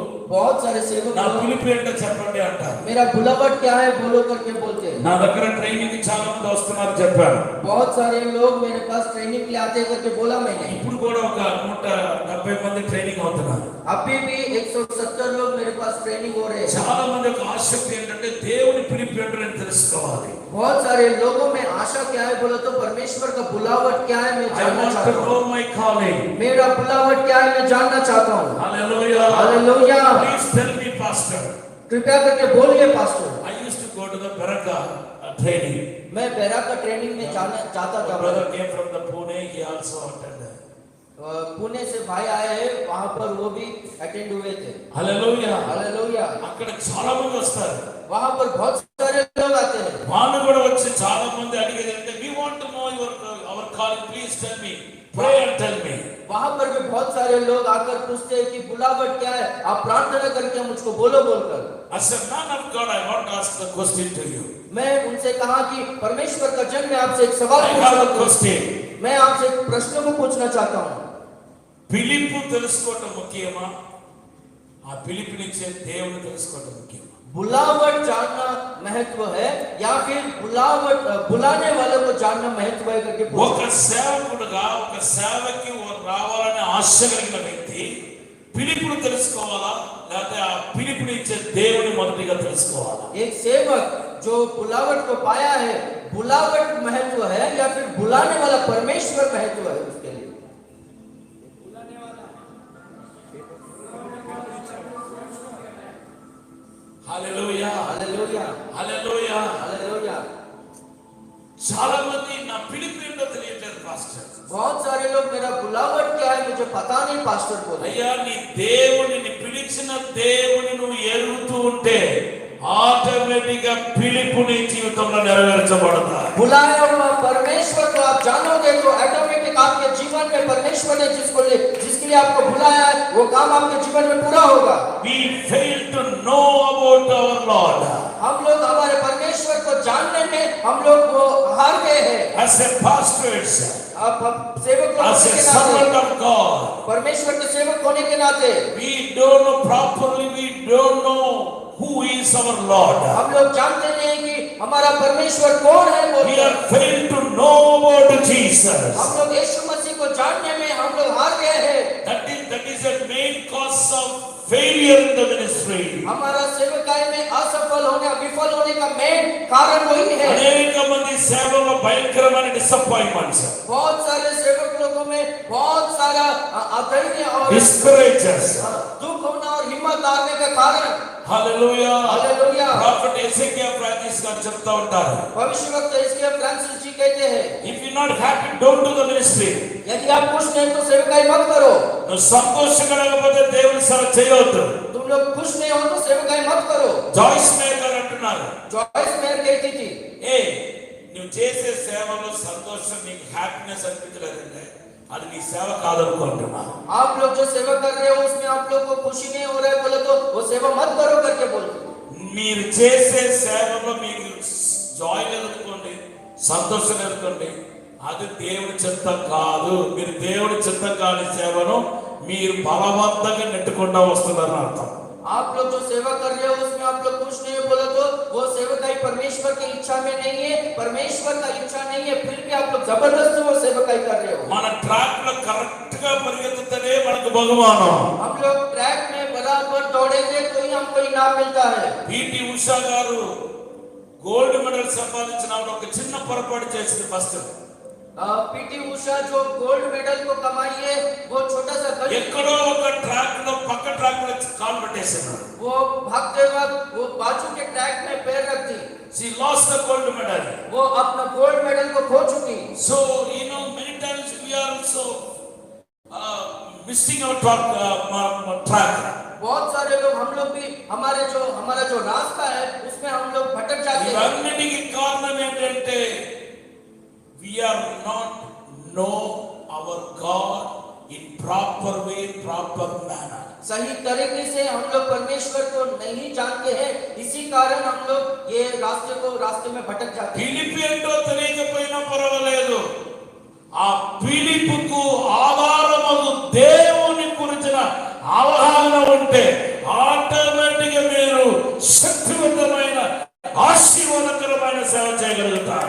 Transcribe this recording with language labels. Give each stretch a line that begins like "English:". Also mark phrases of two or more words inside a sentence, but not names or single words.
Hindi: बहुत सारे सेवक
Telugu: నా
Hindi: लोग
Telugu: పిలుపు ఏంటో చెప్పండి అంటారు.
Hindi: मेरा बुलावट क्या है बोलो करके बोलते हैं।
Telugu: నా దగ్గర ట్రైనింగ్ చాలా మంది వస్తున్నారు చెప్పాను.
Hindi: बहुत सारे लोग मेरे पास ट्रेनिंग के लिए आते करके बोला मैंने।
Telugu: ఇప్పుడు కూడా ఒక 170 మంది ట్రైనింగ్ అవుతున్నారు.
Hindi: अभी भी 170 लोग मेरे पास ट्रेनिंग हो रहे हैं।
Telugu: చాలా మంది యొక్క ఆసక్తి ఏంటంటే దేవుని పిలుపు ఏంటో నేను తెలుసుకోవాలి.
Hindi: बहुत सारे लोगों में आशा क्या है बोलो तो परमेश्वर का बुलावट क्या है मैं
English: I
Hindi: जानना
English: want to
Hindi: चाहता
English: know
Hindi: हूँ।
English: my calling.
Hindi: मेरा बुलावट क्या है मैं जानना चाहता हूँ।
English: Hallelujah.
Hindi: हालेलुया।
English: Please tell me, pastor.
Hindi: कृपया करके बोलिए पास्टर।
English: I used to go to the Baraka training.
Hindi: मैं बेरा का ट्रेनिंग में जाना चाहता
English: My
Hindi: था।
English: brother came from the Pune. He also attended.
Hindi: पुणे से भाई आए हैं, वहाँ पर वो भी अटेंड हुए थे।
English: Hallelujah.
Hindi: हालेलुया।
Telugu: అక్కడ చాలా మంది వస్తారు.
Hindi: वहाँ पर बहुत सारे लोग आते हैं।
Telugu: వాళ్ళు కూడా వచ్చి చాలా మంది అడిగేది అంటే
English: we want to know our calling. Please tell me. Pray and tell me.
Hindi: वहाँ पर भी बहुत सारे लोग आकर पूछते हैं कि बुलावट क्या है, आप प्रार्थना करके मुझको बोलो बोलकर।
English: I said, man of God, I want to ask the question to you.
Hindi: मैं उनसे कहा कि परमेश्वर का जन मैं आपसे एक सवाल
English: I
Hindi: पूछना
English: have a
Hindi: चाहता हूँ।
English: question.
Hindi: मैं आपसे एक प्रश्न को पूछना चाहता हूँ।
Telugu: పిలుపు తెలుసుకోవటం ముఖ్యమా? ఆ పిలుపునిచ్చే దేవుని తెలుసుకోవటం ముఖ్యమా?
Hindi: बुलावट जानना महत्व है या फिर बुलावट बुलाने वालों को जानना महत्व है करके
Telugu: ఒక
Hindi: पूछा।
Telugu: సేవకుడుగా ఒక సేవకి రావాలనే ఆశ కలిగిన వ్యక్తి పిలుపును తెలుసుకోవాలా లేకపోతే ఆ పిలుపునిచ్చే దేవుని మొదటిగా తెలుసుకోవాలా?
Hindi: एक सेवक जो बुलावट को पाया है, बुलावट महत्व है या फिर बुलाने वाला परमेश्वर महत्व है उसके लिए?
Telugu: హల్లెలూయా.
Hindi: हालेलुया।
Telugu: హల్లెలూయా.
Hindi: हालेलुया।
Telugu: చాలా మంది నా పిలుపు ఏంటో తెలియట్లేదు పాస్టర్.
Hindi: बहुत सारे लोग मेरा बुलावट क्या है मुझे पता नहीं पास्टर बोले।
Telugu: అయ్యా నీ దేవుని పిలిచిన దేవుని నువ్వు ఎరుగుతూ ఉంటే ఆటోమేటిక్ గా పిలుపు నీ జీవితంలో నెరవేర్చబడతాయి.
Hindi: बुलाया हुआ परमेश्वर को आप जानोगे तो ऑटोमेटिक आपके जीवन में परमेश्वर ने जिसके लिए आपको बुलाया है वो काम आपके जीवन में पूरा होगा।
English: We fail to know about our Lord.
Hindi: हम लोग हमारे परमेश्वर को जानने में हम लोग वो हार गए हैं।
English: As a pastors,
Hindi: आप सेवक लोग
English: as
Hindi: होने
English: a
Hindi: के
English: servant
Hindi: नाते,
English: of God,
Hindi: परमेश्वर के सेवक होने के नाते
English: we don't know properly, we don't know who is our Lord.
Hindi: हम लोग जानते नहीं कि हमारा परमेश्वर कौन है।
English: We
Hindi: बोलकर
English: are failed to know about Jesus.
Hindi: हम लोग यीशु मसीह को जानने में हम लोग हार गए हैं।
English: That is the main cause of failure in the ministry.
Hindi: हमारा सेवकाई में असफल होने विफल होने का मेन कारण वही है।
Telugu: అనేక మంది సేవలో భయంకరమైన డిసప్పాయింట్మెంట్స్,
Hindi: बहुत सारे सेवक लोगों में बहुत सारा अधैर्य और
Telugu: డిస్కరేజెస్.
Hindi: दुख होना और हिम्मत हारने का कारण।
Telugu: హల్లెలూయా.
Hindi: हालेलुया।
Telugu: ప్రాఫెట్ ఎజెకియా ఫ్రాన్సిస్ గారు చెప్తా ఉంటారు,
Hindi: भविष्यवक्ता इसके फ्रांसिस जी कहते हैं
English: if you not happy, don't do the ministry.
Hindi: यदि आप खुश नहीं तो सेवकाई मत करो।
Telugu: నువ్వు సంతోషంగా లేకపోతే దేవుని సేవ చేయవద్దు.
Hindi: तुम लोग खुश नहीं हो तो सेवकाई मत करो।
Telugu: జాయిస్ మేకర్ అంటున్నారు,
Hindi: जॉयस मेयर कहती थी
Telugu: ఏ నువ్వు చేసే సేవలో సంతోషం నీకు హ్యాపీనెస్ అనిపించలేదంటే అది నీ సేవ కాదనుకుంటున్నా.
Hindi: आप लोग जो सेवा कर रहे हो उसमें आप लोग को खुशी नहीं हो रहा है बोले तो वो सेवा मत करो करके बोलते।
Telugu: మీరు చేసే సేవలో మీకు జాయ్ ఎదుర్కోండి, సంతోషం ఎదుర్కోండి, అది దేవుడి చిత్తం కాదు. మీరు దేవుడి చిత్తం కాని సేవను మీరు బలవంతంగా నెట్టుకుండా వస్తున్నారని అర్థం.
Hindi: आप लोग जो सेवा कर रहे हो उसमें आप लोग खुश नहीं हो बोले तो वो सेवकाई परमेश्वर की इच्छा में नहीं है, परमेश्वर का इच्छा नहीं है, फिर भी आप लोग जबरदस्ती वो सेवकाई कर रहे हो।
Telugu: మన ట్రాక్ లో కరెక్ట్ గా పరిగెత్తుతనే మనకు బహుమానం.
Hindi: हम लोग ट्रैक में बराबर दौड़ेंगे तो ही हमको इनाम मिलता है।
Telugu: పిటి ఉషా గారు
English: gold medal
Telugu: సంపాదించినప్పుడు ఒక చిన్న పొరపాటు చేసింది. ఫస్ట్
Hindi: पीटी उषा जो
English: gold medal
Hindi: को कमाई है वो छोटा सा गलती,
Telugu: ఎక్కడో ఒక ట్రాక్ లో పక్క ట్రాక్ లో కాలు పెట్టేసారు.
Hindi: वो भागते वक्त वो बाजू के ट्रैक में पैर रख दी,
English: she lost the gold medal.
Hindi: वो अपना
English: gold medal
Hindi: को खो चुकी।
English: So many times we are also missing our track.
Hindi: बहुत सारे लोग हम लोग भी हमारा जो रास्ता है उसमें हम लोग भटक जाते हैं।
Telugu: ఇవన్నిటికి కారణం ఏంటంటే
English: we are not know our God in proper way, proper manner.
Hindi: सही तरीके से हम लोग परमेश्वर को नहीं जानते हैं, इसी कारण हम लोग ये रास्ते में भटक जाते हैं।
Telugu: పిలుపు ఏంటో తెలియకపోయినా పర్వాలేదు, ఆ పిలుపుకు ఆధారము దేవుని గురించిన అవగాహన ఉంటే శక్తివంతమైన ఆశీర్వాదకరమైన సేవ చేయగలుగుతారు.